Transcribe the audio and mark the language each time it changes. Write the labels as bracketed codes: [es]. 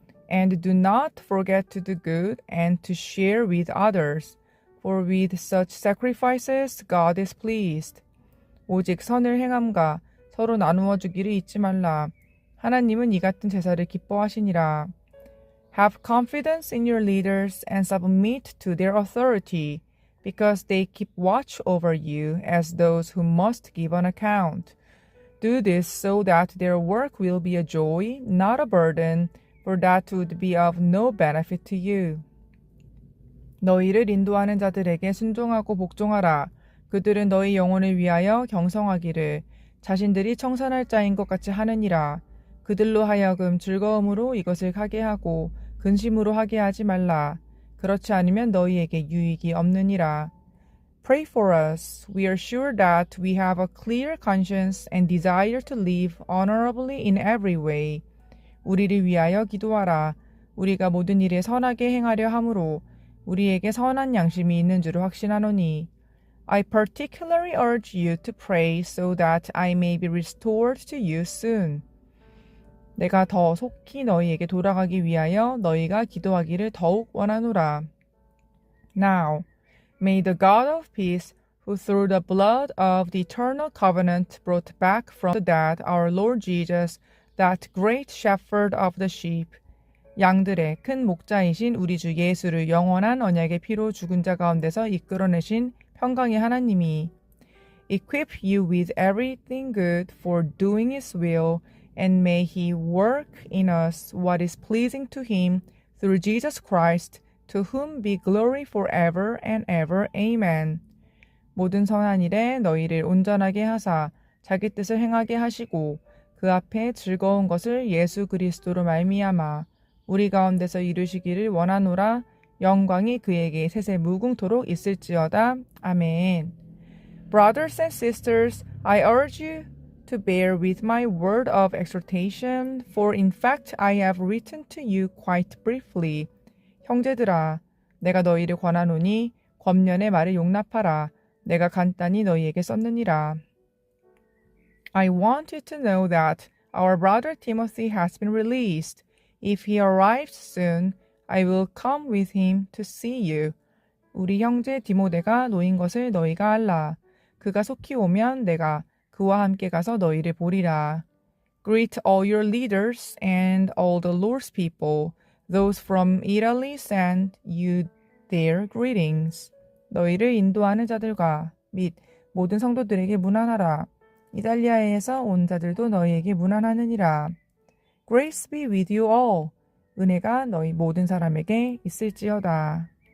[en] And do not forget to do good and to share with others, for with such sacrifices God is pleased. [ko] 오직 선을 행함과 서로 나누어 주기를 잊지 말라. 하나님은 이 같은 제사를 기뻐하시니라. [en] Have confidence in your leaders and submit to their authority, because they keep watch over you as those who must give an account. Do this so that their work will be a joy, not a burden, for that would be of no benefit to you. [ko] 너희를 인도하는 자들에게 순종하고 복종하라. 그들은 너희 영혼을 위하여 경성하기를 자신들이 청산할 자인 것 같이 하느니라. 그들로 하여금 즐거움으로 이것을 하게 하고 근심으로 하게 하지 말라. 그렇지 않으면 너희에게 유익이 없느니라. [en] Pray for us. We are sure that we have a clear conscience and desire to live honorably in every way. [ko] 우리를 위하여 기도하라. 우리가 모든 일에 선하게 행하려 함으로 우리에게 선한 양심이 있는 줄을 확신하노니. [en] I particularly urge you to pray so that I may be restored to you soon. [ko] 내가 더 속히 너희에게 돌아가기 위하여 너희가 기도하기를 더욱 원하노라. [en] Now, may the God of peace, who through the blood of the eternal covenant brought back from the dead our Lord Jesus, that great shepherd of the sheep, [ko] 양들의 큰 목자이신 우리 주 예수를 영원한 언약의 피로 죽은 자 가운데서 이끌어내신 평강의 하나님이 [en] equip you with everything good for doing His will, and may He work in us what is pleasing to Him through Jesus Christ, to whom be glory forever and ever. Amen. [ko] 모든 선한 일에 너희를 온전하게 하사 자기 뜻을 행하게 하시고 그 앞에 즐거운 것을 예수 그리스도로 말미암아 우리 가운데서 이루시기를 원하노라. 영광이 그에게 세세 무궁토록 있을지어다. 아멘. [en] Brothers and sisters, I urge you to bear with my word of exhortation, for in fact I have written to you quite briefly. [ko] 형제들아, 내가 너희를 권하노니 권면의 말을 용납하라. 내가 간단히 너희에게 썼느니라. [en] I want you to know that our brother Timothy has been released. If he arrives soon, I will come with him to see you. [ko] 우리 형제 디모데가 놓인 것을 너희가 알라. 그가 속히 오면 내가 그와 함께 가서 너희를 보리라. [en] Greet all your leaders and all the Lord's people. Those from Italy send you their greetings. [ko] 너희를 인도하는 자들과 및 모든 성도들에게 문안하라. 이탈리아에서 온 자들도 너희에게 문안하느니라. [en] Grace be with you all. [ko] 은혜가 너희 모든 사람에게 있을지어다.